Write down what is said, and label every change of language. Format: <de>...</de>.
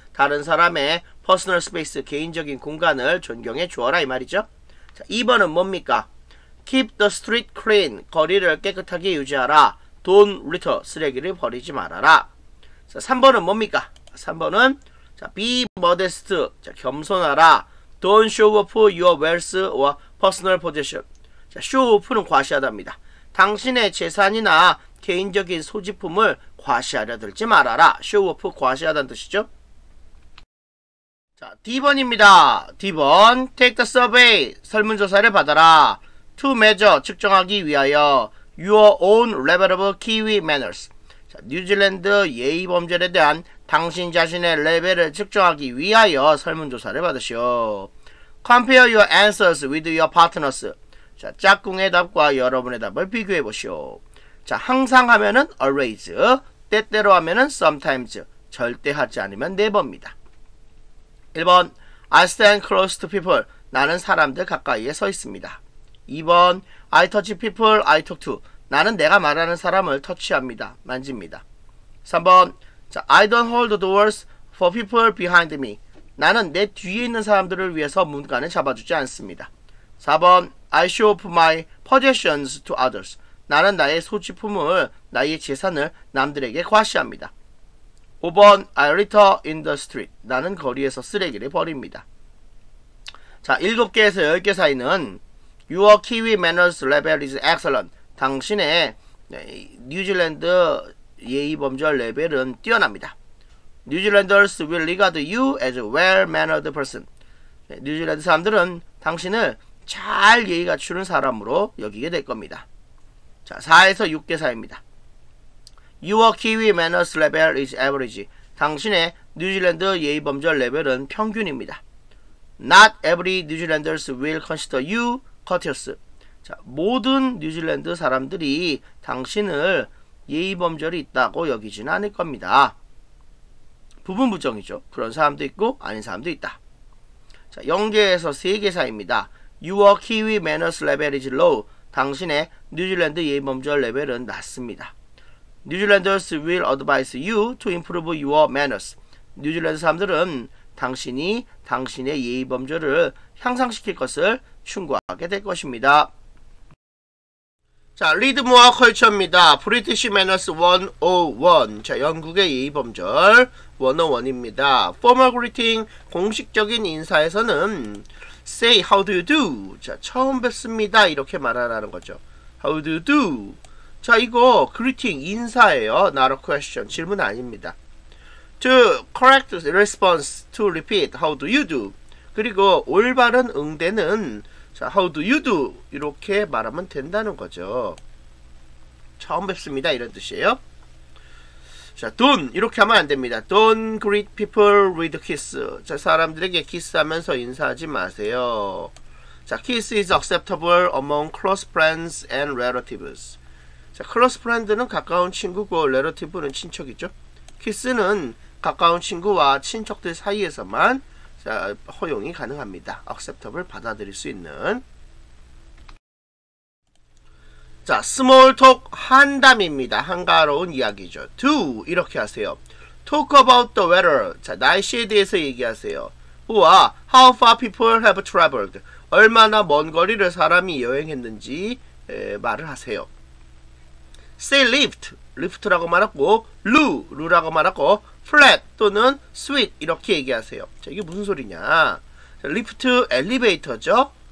<ko>다른 사람의 personal space, 개인적인 공간을 존경해 주어라 이 말이죠. 자, 2번은 뭡니까? Keep the street clean. 거리를 깨끗하게 유지하라. Don't litter. 쓰레기를 버리지 말아라. 자, 3번은 뭡니까? 3번은 자, be modest. 자, 겸손하라.</ko> <en>Don't show off your wealth or personal possession.</en> <ko>자, show off는 과시하다입니다. 당신의 재산이나 개인적인 소지품을 과시하려 들지 말아라. show off 과시하다는 뜻이죠. 자, D번입니다. D번. Take the survey. 설문조사를 받아라. To measure.</ko> <en>측정하기 위하여 your own level of Kiwi manners.</en> <ko>자, 뉴질랜드 예의 범절에 대한 당신 자신의 레벨을 측정하기 위하여 설문조사를 받으시오.</ko> <en>Compare your answers with your partners.</en> <ko>자, 짝꿍의 답과 여러분의 답을 비교해 보시오. 자, 항상 하면은 always, 때때로 하면은 sometimes, 절대 하지 않으면 never입니다.</ko> <en>1번, I stand close to people.</en> <ko>나는 사람들 가까이에 서 있습니다.</ko> <en>2번, I touch people I talk to.</en> <ko>나는 내가 말하는 사람을 터치합니다. 만집니다.</ko> <en>3번, 자, I don't hold doors for people behind me.</en> <ko>나는 내 뒤에 있는 사람들을 위해서 문간을 잡아주지 않습니다.</ko> <en>4번, I show off my possessions to others.</en> <ko>나는 나의 소지품을, 나의 재산을 남들에게 과시합니다.</ko> <en>5번, I litter in the street.</en> <ko>나는 거리에서 쓰레기를 버립니다.</ko> <en>자, 7개에서 10개 사이는 Your Kiwi manners level is excellent.</en> <ko>당신의 뉴질랜드 예의 범절 레벨은 뛰어납니다.</ko> <en>Newzealanders will regard you as a well-mannered person.</en> <ko>뉴질랜드 사람들은 당신을 잘 예의 갖추는 사람으로 여기게 될 겁니다. 자, 4에서 6개 사이입니다.</ko> <en>Your Kiwi manners level is average.</en> <ko>당신의 뉴질랜드 예의 범절 레벨은 평균입니다.</ko> <en>Not every Newzealanders will consider you courteous.</en> <ko>자, 모든 뉴질랜드 사람들이 당신을 예의 범절이 있다고 여기지는 않을 겁니다. 부분 부정이죠. 그런 사람도 있고 아닌 사람도 있다. 자, 0개에서 3개 사이입니다.</ko> <en>Your Kiwi manners level is low.</en> <ko>당신의 뉴질랜드 예의 범절 레벨은 낮습니다.</ko> <en>Newzealanders will advise you to improve your manners.</en> <ko>뉴질랜드 사람들은 당신이 당신의 예의 범절을 향상시킬 것을 충고하게 될 것입니다. 자, 리드모어 컬처입니다.</ko> <en>British Manners 101.</en> <ko>자, 영국의 예의 범절 101입니다.</ko> <en>Formal greeting, 공식적인 인사에서는 say how do you do.</en> <ko>자, 처음 뵙습니다. 이렇게 말하라는 거죠. How do you do. 자, 이거 greeting 인사예요.</ko> <en>Not a question. 질문 아닙니다. To correct response, to repeat how do you do.</en> <ko>그리고 올바른 응대는 자, how do you do 이렇게 말하면 된다는 거죠. 처음 뵙습니다 이런 뜻이에요. 자, don't 이렇게 하면 안 됩니다.</ko> <en>Don't greet people with kiss.</en> <ko>자, 사람들에게 키스하면서 인사하지 마세요.</ko> <en>자, kiss is acceptable among close friends and relatives.</en> <ko>자, close friend는 가까운 친구고 relative는 친척이죠. 키스는 가까운 친구와 친척들 사이에서만 자, 허용이 가능합니다. acceptable 받아들일 수 있는. 자, small talk 한담입니다. 한가로운 이야기죠. do 이렇게 하세요. talk about the weather. 자, 날씨에 대해서 얘기하세요.</ko> <en>우와, how far people have traveled.</en> <ko>얼마나 먼 거리를 사람이 여행했는지 말을 하세요. say lift, lift라고 말하고 루라고 말하고 flat 또는 sweet 이렇게 얘기하세요. 자, 이게 무슨 소리냐? 리프트 엘리베이터죠.</ko>